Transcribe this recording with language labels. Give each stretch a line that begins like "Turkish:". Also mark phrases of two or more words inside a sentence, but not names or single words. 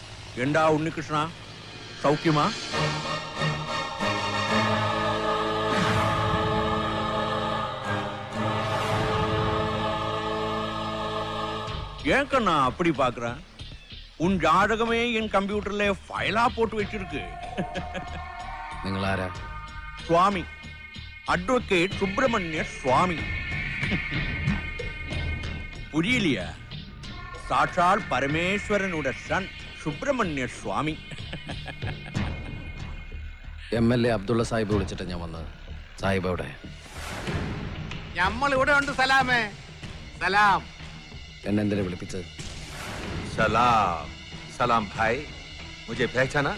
Malayalam: എന്താ ഉണ്ണികൃഷ്ണ, സൗഖ്യമാ?
Tamil: ஏன் கண்ணா அப்படி பாக்குற? உன் ஜாதகமே என் கம்ப்யூட்டர்ல ஃபைலா போட்டு வச்சிருக்கு.
Malayalam: നിങ്ങൾ ആരാ?
Tamil: சுவாமி, அட்வொகேட் சுப்பிரமணிய சுவாமி. புரியலையா? சாட்சால் பரமேஸ்வரனோட சன் സുബ്രഹ്മണ്യ സ്വാമി.
Malayalam: MLA അബ്ദുള്ള സാഹിബ് വിളിച്ചിട്ട് ഞാൻ വന്നത്. സാഹിബ് എവിടെ? നമ്മൾ ഇവിടെ ഉണ്ട് സലാമേ. സലാം. എന്നെ എന്തിനാ വിളിപ്പിച്ചത്? സലാം സലാം ഭായ്,
Hindi: मुझे पहचाना?